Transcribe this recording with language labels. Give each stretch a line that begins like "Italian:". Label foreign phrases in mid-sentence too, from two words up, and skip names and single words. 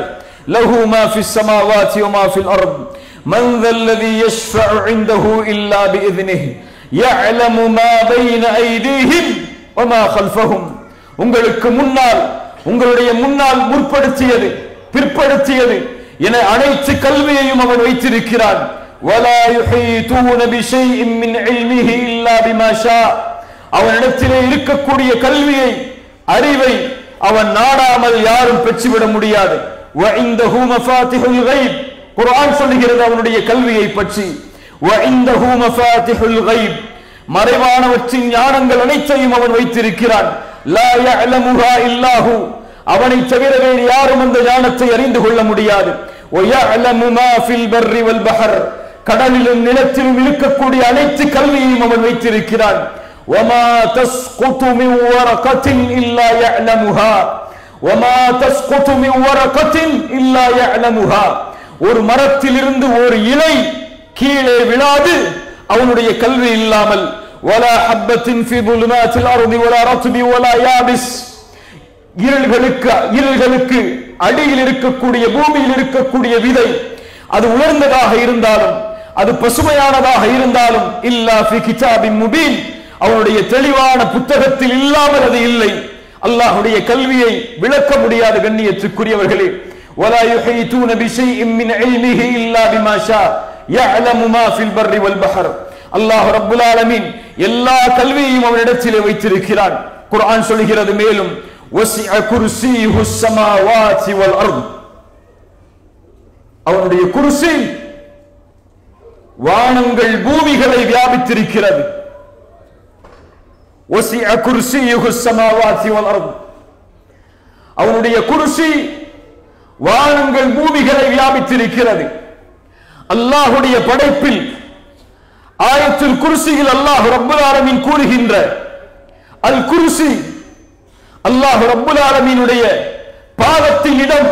Arabic: له ما في السماوات و ما في الأرض من ذا الذي يشفع عنده إلا بإذنه يعلم ما بين أيديهم و ما خلفهم,
Tamil: உங்களுக்கு முன்னால், உங்களுடைய முன்னால் முற்படுத்தியது பிற்படுத்தியது என அனைத்து கல்வியையும் அவன் வைத்திருக்கிறான்.
Arabic: ولا يحيطون بشيء من علمه الا بما شاء,
Tamil: அவனிடத்திலே இருக்கக்கூடிய கல்வியை, அறிவை அவன் நாடாமல் யாரும் பெற்றுவிட முடியாது.
Arabic: وعنده مفاتيح الغيب,
Tamil: குர்ஆன் சொல்லுகிறது அவனுடைய கல்வியை பற்றி.
Arabic: وعنده مفاتيح الغيب,
Tamil: மறைவானவற்றின் ஞானங்கள் அனைத்தையும் அவன் வைத்திருக்கிறான்.
Arabic: لا يعلمها الا هو,
Tamil: அவனை தவிர வேறு யாரும் அந்த ஞானத்தை அறிந்து கொள்ள முடியாது.
Arabic: ويعلم ما في البر والبحر,
Tamil: கடலிலும் நிலத்திலும் இருக்கக்கூடிய அனைத்து கல்வியையும் அவன் வைத்திருக்கிறான்.
Arabic: وَمَا تَسْقُطُ مِنْ وَرَقَةٍ إِلَّا يَعْلَمُهَا وَمَا تَسْقُطُ مِنْ وَرَقَةٍ إِلَّا يَعْلَمُهَا.
Tamil: ஒரு மரத்திலிருந்து ஒரு இலை கீழே விழாது அவனுடைய கல்வி இல்லாமல்.
Arabic: وَلَا حَبَّةٍ فِي ظُلُمَاتِ الْأَرْضِ وَلَا رَطْبٍ وَلَا يَابِسٍ.
Tamil: இருள்களுக்கு அடியில் இருக்கக்கூடிய பூமியில் இருக்கக்கூடிய விதை அது உயர்ந்ததாக இருந்தாலும் அது பசுமையானதாக இருந்தாலும்
Arabic: إلا في كتاب مبين,
Tamil: அவனுடைய தெளிவான புத்தகத்தில் இல்லாமல் அது இல்லை. அல்லாஹ்வுடைய கல்வியை விளக்க முடியாத கண்ணியத்துக்குரியவர்களே,
Arabic: ولا يحيطون بشيء من علمه الا بما شاء يعلم ما في البر والبحر.
Tamil: அல்லாஹ்
Arabic: رب العالمين
Tamil: எல்லா கல்வியையும் அவனிடத்திலே வைத்திருக்கிறான். குர்ஆன் சொல்கிறது மேலும்
Arabic: وسع كرسيه السماوات والارض.
Tamil: அவனுடைய குர்சி வானங்கள் பூமிகளை வியாபித்திருக்கிறது.
Arabic: وسع كرسيه السماوات والارض.
Tamil: அவனுடைய குர்சி வானங்கள் பூமிகளை வியாபித்திருக்கிறது. அல்லாஹ்வுடைய படைப்பில் ஆயத்துல் குர்சியில் அல்லாஹ்
Arabic: رب العالمين
Tamil: கூறுகின்ற அல் குர்சி, அல்லாஹ்
Arabic: رب العالمين
Tamil: பாதத்தின் இடம்.